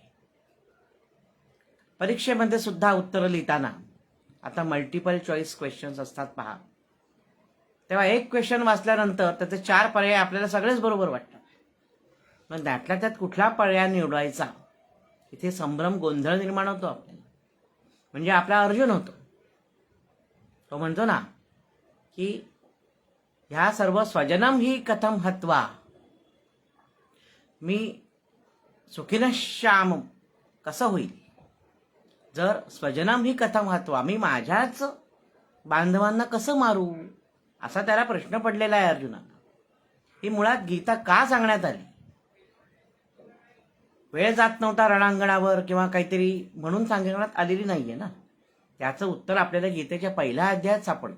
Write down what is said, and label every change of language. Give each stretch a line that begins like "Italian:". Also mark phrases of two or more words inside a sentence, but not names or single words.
Marathi: परीक्षेमध्ये सुद्धा उत्तरं लिहिताना आता
English: multiple choice questions
Marathi: असतात पहा, तेव्हा एक क्वेश्चन वाचल्यानंतर त्याचे 4 पर्याय आपल्याला सगळेच बरोबर वाटतात. मग त्यातल्या त्यात कुठला पर्याय निवडायचा, इथे संभ्रम गोंधळ निर्माण होतो आपल्याला. म्हणजे आपला अर्जुन होतो, तो म्हणतो ना की ह्या सर्व
Sanskrit: स्वजनम ही कथम हत्वा
Marathi: मी सुखिनश्याम कसं होईल. जर
Sanskrit: स्वजनम ही कथम हत्वा
Marathi: मी माझ्याच बांधवांना कसं मारू, असा त्याला प्रश्न पडलेला आहे अर्जुनाला. ही मुळात गीता का सांगण्यात आली. वेळ जात नव्हता रणांगणावर किंवा काहीतरी म्हणून सांगण्यात आलेली नाहीये ना. त्याचं उत्तर आपल्याला गीतेच्या पहिल्या अध्यायात सापडतं.